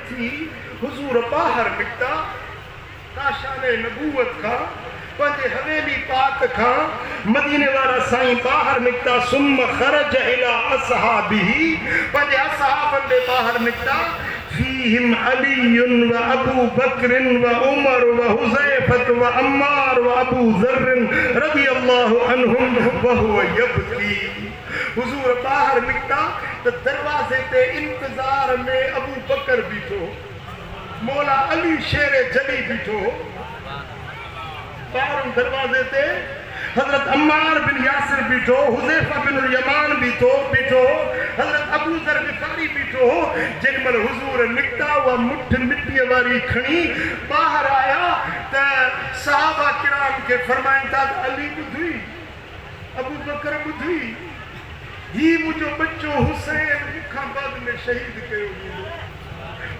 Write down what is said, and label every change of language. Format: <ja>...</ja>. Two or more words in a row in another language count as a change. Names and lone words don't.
<sd>थी हुजूर ॿाहिरि निकिता काशाने नबूवत खां पंहिंजे हवेली पाक खां मदीने वारा साईं ॿाहिरि निकिता</sd> <ar>ثم خرج إلى أصحابه</ar> <sd>पंहिंजे असहाबनि ॾे ॿाहिरि निकिता</sd> <ar>فيهم علي وأبو بكر وعمر وحذيفة وعمار وأبو ذر رضي الله عنهم وهو يبكي</ar> <sd>हुजूर ॿाहिरि निकिता त दरवाज़े ते इंतज़ार में अबू बकर बीठो मौला अली शेर जली बीठो ॿाहिरि दरवाज़े ते हज़रत अम्मार बिन यासिर बीठो हुज़ैफ़ा बिन यमान बीठो हज़रत अबू ज़र ग़िफ़ारी बीठो जेॾीमहिल हुजूर निकिता उहा मुठ मिटीअ वारी खणी ॿाहिरि आया त सहाबा किराम खे फरमाइनि था त अली ॿुधी अबू बकर ॿुधी ही मुंहिंजो बच्चो हुसैन मूंखां बाद में शहीद कयो वेंदो</sd>